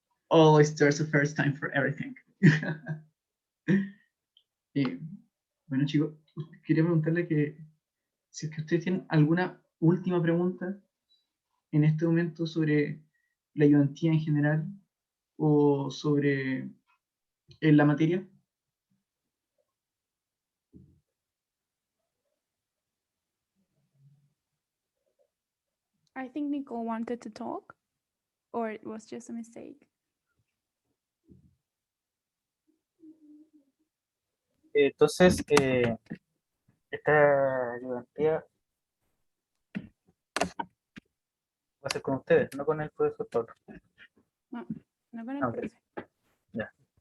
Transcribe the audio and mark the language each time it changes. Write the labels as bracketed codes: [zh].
[en] Always there's a first time for everything. [es] Bueno, chicos, quería preguntarle que si es que ustedes tienen alguna última pregunta en este momento sobre la ayudantía en general o sobre la materia. [en] I think Nicole wanted to talk, or it was just a mistake. [es] Entonces, esta ayudantía va a ser con ustedes, no con el profesor Pablo. No, no con el Ok. profe. Ya.